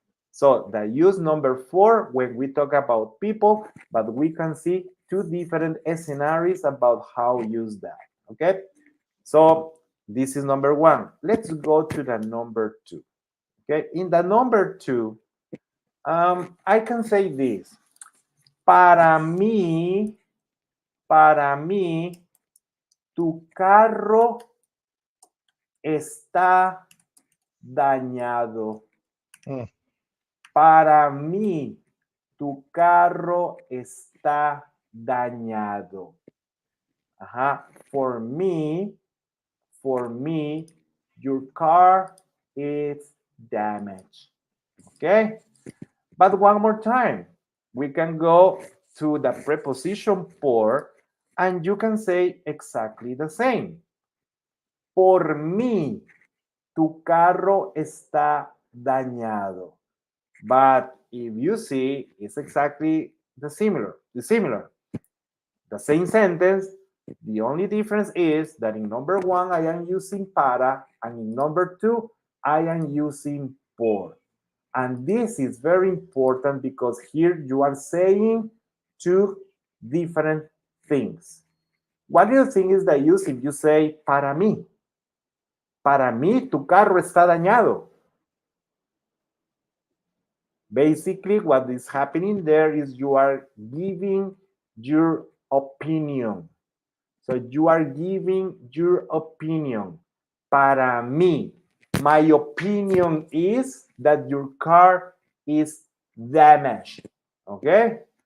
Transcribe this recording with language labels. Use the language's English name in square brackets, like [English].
[English] So the use number 4 when we talk about people, but we can see two different scenarios about how use that. Okay, so this is number 1. Let's go to the number 2. Okay, in the number 2, I can say this. [Spanish] Para mí, tu carro está dañado. Para mí, tu carro está dañado. Ajá. [English] For me, your car is damaged. Okay? But one more time, we can go to the preposition por, and you can say exactly the same. [Spanish] Por mí, tu carro está dañado. [English] But if you see, it's exactly the similar. The same sentence. The only difference is that in number 1, I am using para, and in number 2, I am using por. And this is very important because here you are saying two different things. What do you think is the use if you say [Spanish] para mí? Para mí, tu carro está dañado. [English] Basically, what is happening there is you are giving your opinion. So you are giving your opinion. [Spanish] Para mí, [English] my opinion is that your car is damaged. Okay?